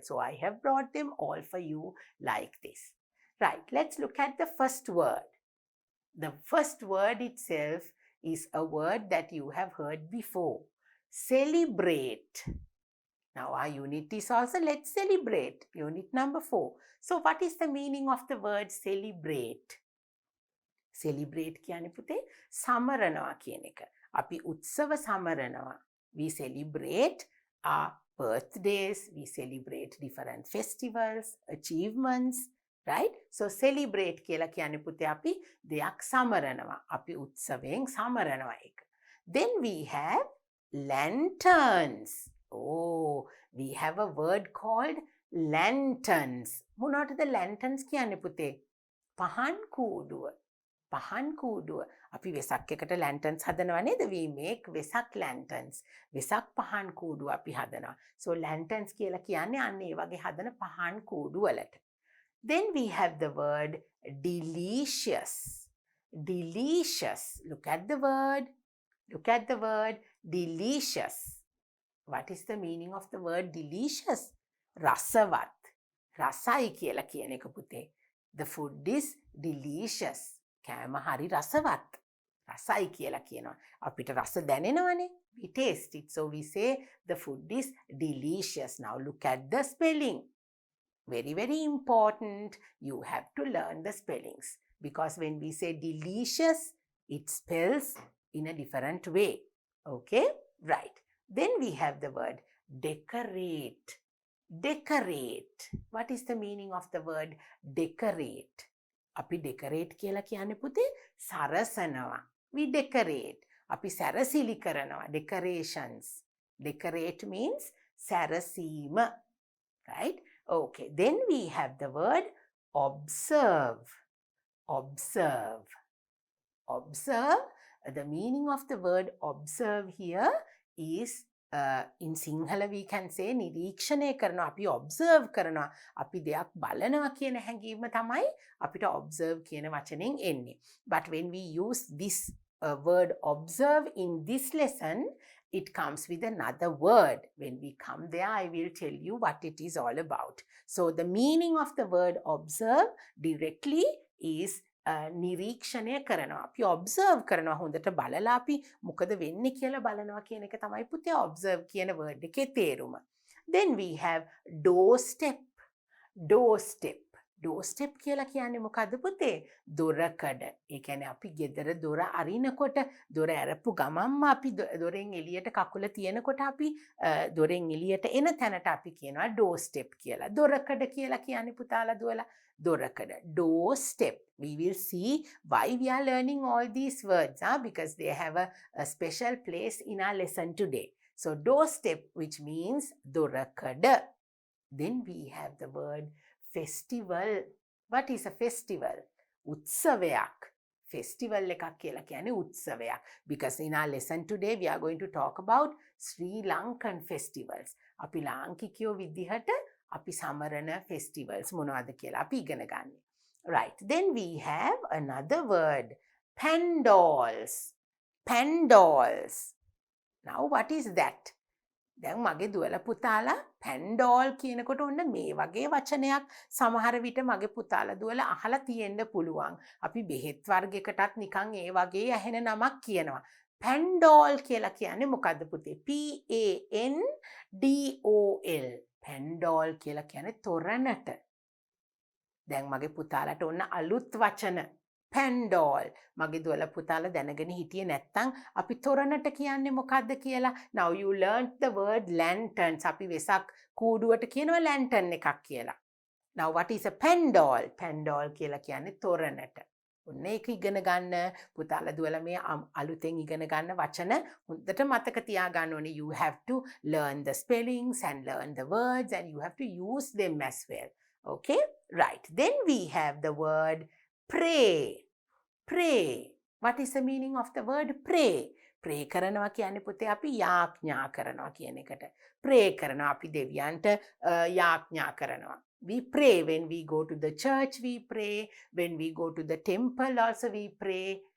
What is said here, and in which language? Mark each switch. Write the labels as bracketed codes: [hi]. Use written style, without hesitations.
[en] So I have brought them all for you like this. Right, let's look at the first word. The first word itself is a word that you have heard before. Celebrate. Now our unit is also let's celebrate. Unit number 4. So what is the meaning of the word celebrate? [si] Celebrate කියන්නේ පුතේ සමරනවා කියන එක. අපි උත්සව සමරනවා. [en] We celebrate our birthdays, we celebrate different festivals, achievements, right? So [si] celebrate කියලා කියන්නේ පුතේ අපි දෙයක් සමරනවා. අපි උත්සවයෙන් සමරනවා එක. [en] Then we have lanterns. Oh, we have a word called lanterns. [si] මොනවටද lanterns කියන්නේ පුතේ? පහන් කූඩුව. පහන් කූඩුව. අපි වෙසක් එකට lanterns හදනවා නේද? [en] We make Vesak lanterns. [si] Vesak පහන් කූඩුව අපි හදනවා. So lanterns කියලා කියන්නේ අන්න ඒ වගේ හදන පහන් කූඩු වලට. [en] Then we have the word delicious. Delicious. Look at the word. Look at the word delicious. What is the meaning of the word delicious? [si] රසවත්. රසයි කියලා කියන එක පුතේ. [en] The food is delicious. [si] කෑම හරි රසවත්. රසයි කියලා කියනවා. අපිට රස දැනෙනවනේ. [en] We taste it. So we say the food is delicious. Now look at the spelling. Very, very important. You have to learn the spellings. Because when we say delicious, it spells in a different way. Okay? Right. Then we have the word decorate. Decorate. What is the meaning of the word decorate? [si] අපි decorate කියලා කියන්නේ පුතේ සරසනවා. [en] We decorate. [si] අපි සැරසිලි කරනවා. [en] Decorations. Decorate means සැරසීම. Right? Okay. Then we have the word observe. Observe. Observe. The meaning of the word observe here is in Sinhala we can say [si] නිරීක්ෂණය කරනවා. අපි observe කරනවා. අපි දෙයක් බලනවා කියන හැඟීම තමයි අපිට observe කියන වචනෙන් එන්නේ. [en] But when we use this word observe in this lesson, it comes with another word. When we come there, I will tell you what it is all about. So the meaning of the word observe directly is [si] නිරීක්ෂණය කරනවා. අපි observe කරනවා. හොඳට බලලා අපි මොකද වෙන්නේ කියලා බලනවා කියන එක තමයි පුතේ observe කියන word එකේ තේරුම. [en] Then we have doorstep. Doorstep. [si] Doorstep කියලා කියන්නේ මොකද්ද පුතේ? දොරකඩ. ඒ කියන්නේ අපි ගෙදර දොර අරිනකොට දොර ඇරපු ගමන්ම අපි දොරෙන් එළියට කකුල තියනකොට අපි දොරෙන් එළියට එන තැනට අපි කියනවා doorstep කියලා. දොරකඩ කියලා කියන්නේ පුතාලා දුවලා දොරකඩ. [en] Doorstep. We will see why we are learning all these words because they have a special place in our lesson today. So doorstep, which means dorakada. Then we have the word festival. What is a festival? Utsavayak. [si] Festival එකක් කියලා කියන්නේ උත්සවයක්. [en] Because in our lesson today we are going to talk about Sri Lankan festivals. [si] අපි ලාංකිකයෝ විදිහට අපි සමරන festivals මොනවද කියලා අපි ඉගෙන ගන්න. [en] Right. Then we have another word. Pandals. Pandals. Now what is that? [si] දැන් මගේ දුවලා පුතාලා පැන්ඩෝල් කියනකොට ඔන්න මේ වගේ වචනයක් සමහර විට මගේ පුතාලා දුවලා අහලා තියෙන්න පුළුවන්. අපි බෙහෙත් වර්ගයකටත් නිකන් ඒ වගේ ඇහෙන නමක් කියනවා. පැන්ඩෝල් කියලා කියන්නේ මොකද්ද පුතේ? P A N D O L. Panadol කියලා කියන්නේ තොරණට. දැන් මගේ පුතාලට ඔන්න අලුත් වචන පැන්ඩෝල්. මගේ දුවලා පුතාලා දැනගෙන හිටියේ නැත්තම් අපි තොරණට කියන්නේ මොකද්ද කියලා. [en] Now you learned the word lanterns. [si] අපි වෙසක් කූඩුවට කියනවා lantern එකක් කියලා. [en] Now what is a pandal? [si] Pandal කියලා කියන්නේ තොරණට. ඔන්න ඒක ඉගෙන ගන්න පුතාලා දුවලා මේ අලුතෙන් ඉගෙන ගන්න වචන හොඳට මතක තියාගන්න ඕනේ. [en] You have to learn the spellings and learn the words and you have to use them as well. Okay? Right. Then we have the word pray. Pray. What is the meaning of the word pray? [si] Pray කරනවා කියන්නේ පුතේ අපි යාඥා කරනවා කියන එකට. Pray කරනවා අපි දෙවියන්ට යාඥා කරනවා. [en] We pray when we go to the church, we pray. When we go to the temple also we pray.